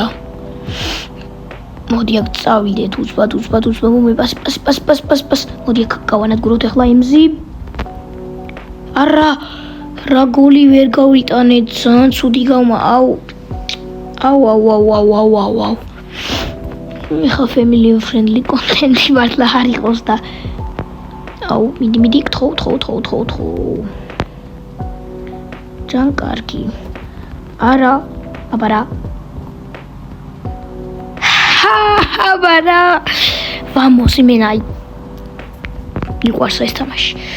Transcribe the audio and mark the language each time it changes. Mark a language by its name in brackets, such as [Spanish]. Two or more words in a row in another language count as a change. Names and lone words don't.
[Georgian] მოდი აქ წავიდეთ უცბად მომე პას. მოდი აქ გავანადგუროთ ახლა იმზი. არა რა გოლი ვერ გავიტანეთ, ძალიან ცუდი გავმა. აუ. ეხლა [English] family friendly content [Georgian] მართლა არ იყოს და მიდი გთხოვ. ძალიან კარგი. არა vamos იმენა მიყვარს ეს თამაში.